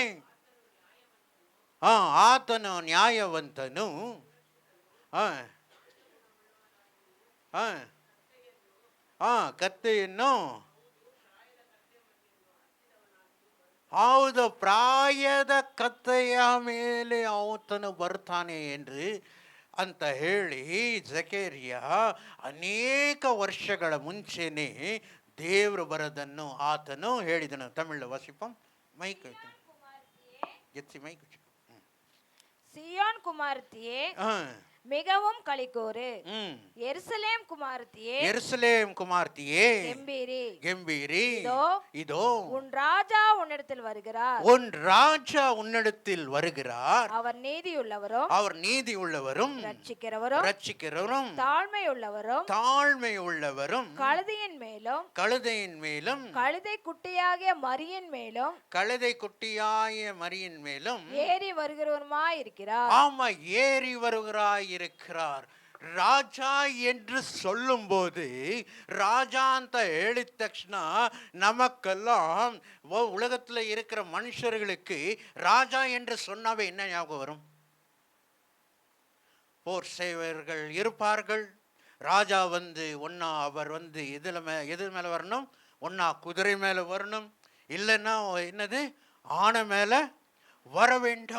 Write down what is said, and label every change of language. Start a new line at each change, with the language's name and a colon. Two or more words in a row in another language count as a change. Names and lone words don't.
Kannada: ಆತನು ನ್ಯಾಯವಂತನು, ಕತ್ತೆಯನ್ನು ಹೌದು ಪ್ರಾಯದ ಕತ್ತೆಯ ಮೇಲೆ ಆತನು ಬರ್ತಾನೆ ಎಂದು ಅಂತ ಹೇಳಿ ಜೆಕೇರಿಯ ಅನೇಕ ವರ್ಷಗಳ ಮುಂಚೆನೇ ದೇವರು ಬರೋದನ್ನು ಆತನು ಹೇಳಿದನು. ತಮಿಳು ವಾಸಿಪಂ ಮೈಕ್ ಎತ್ತಿ ಮೈಕ್.
Tamil: சியோன் குமாரத்தியே மிகவும் களிகூரு, எருசலேம் குமாரத்தியே எருசலேம் குமாரத்தியே கெம்பீரி கெம்பீரி, இதோ உன் ராஜா உன்னிடத்தில் வருகிறார், உன் ராஜா உன்னிடத்தில் வருகிறார். அவர் நீதியுள்ளவரும் ரட்சிக்கிறவரும் தாழ்மையுள்ளவரும் கழுதையின் மேலும் கழுதை குட்டியாகிய மரியின் மேலும் ஏறி வருகிறவருமாய் இருக்கிறார். ஆமா, ஏறி வருகிறாய் இருக்கிறார்.
Kannada: ರಾಜ ಎಂದು
Tamil: சொல்லும்போது ராஜா
Kannada: ಅಂತ ಹೇಳಿದ ತಕ್ಷಣ
Tamil: நமக்கெல்லாம் உலகத்தில் இருக்கிற மனுஷர்களுக்கு ராஜா என்று சொன்னாவே என்ன ஞாபகம் வரும்? போர் சேவர்கள் இருப்பார்கள். ராஜா ஒன்னா அவர் எது மேல வரணும், ஒன்னா குதிரை மேல வரணும், இல்லைன்னா என்னது ஆனை மேல வர வேண்டும்.